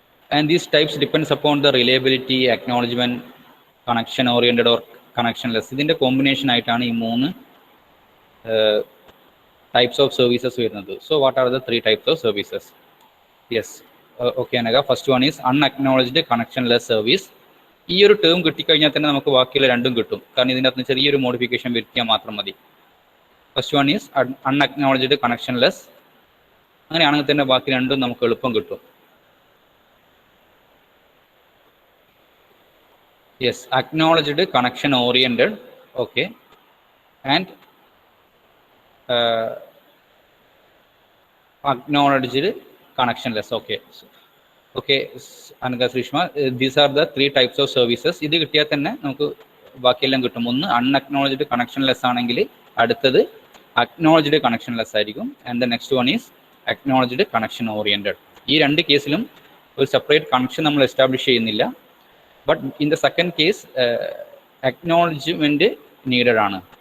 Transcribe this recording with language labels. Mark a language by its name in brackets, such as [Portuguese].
[English] And these types depends upon the reliability, acknowledgement, connection oriented or connectionless. [Malayalam] ഇതിന്റെ combination ആയിട്ടാണ് ഈ [English] 3 types of services [Malayalam] വരുന്നത്. [English] So what are the 3 types of services? Yes, okay Anaga, first one is unacknowledged connectionless service. [Malayalam] ഈ ഒരു term കിട്ടിക്കഴിഞ്ഞാൽ തന്നെ നമുക്ക് ബാക്കിയുള്ള രണ്ടും കിട്ടും, കാരണം ഇതിനകത്ത് ചെറിയൊരു മോഡിഫിക്കേഷൻ വരുത്തിയാൽ മാത്രം മതി. [English] First one is unacknowledged connectionless. [Malayalam] അങ്ങനെയാണെങ്കിൽ തന്നെ ബാക്കി രണ്ടും നമുക്ക് എളുപ്പം കിട്ടും. [English] Yes, acknowledged connection oriented, okay, and acknowledged connectionless. Okay, Anaka Srishma, these are the 3 types of services. [Malayalam] ഇത് കിട്ടിയാൽ തന്നെ നമുക്ക് ബാക്കിയെല്ലാം കിട്ടും. ഒന്ന് അൺഅക്നോളജ്ഡ് കണക്ഷൻലെസ് ആണെങ്കിൽ അടുത്തത് അക്നോളജ്ഡ് കണക്ഷൻലെസ് ആയിരിക്കും, [English] And the next one is acknowledged connection oriented. [Malayalam] ഈ 2 കേസിലും ഒരു സെപ്പറേറ്റ് കണക്ഷൻ നമ്മൾ എസ്റ്റാബ്ലിഷ് ചെയ്യുന്നില്ല, [English] but in the second case [Malayalam] acknowledgement needed ആണ്.